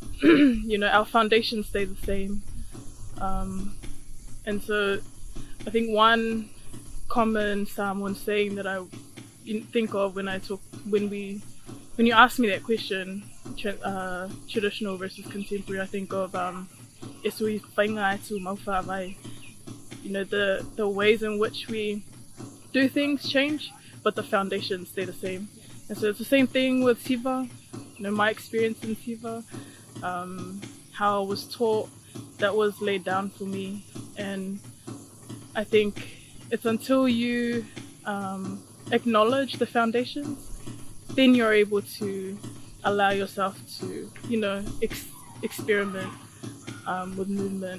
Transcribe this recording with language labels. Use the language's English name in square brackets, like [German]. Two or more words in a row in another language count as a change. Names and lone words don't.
[English] Our foundations stay the same. And so I think one common Samoan saying that I think of when you ask me that question, traditional versus contemporary, I think of [Samoan] e sui whainga e tū mau whāwai. [English] The ways in which we do things change, but the foundations stay the same. And so it's the same thing with Siva, my experience in Siva, how I was taught, that was laid down for me. And I think it's until you acknowledge the foundations, then you're able to allow yourself to, experiment with movement.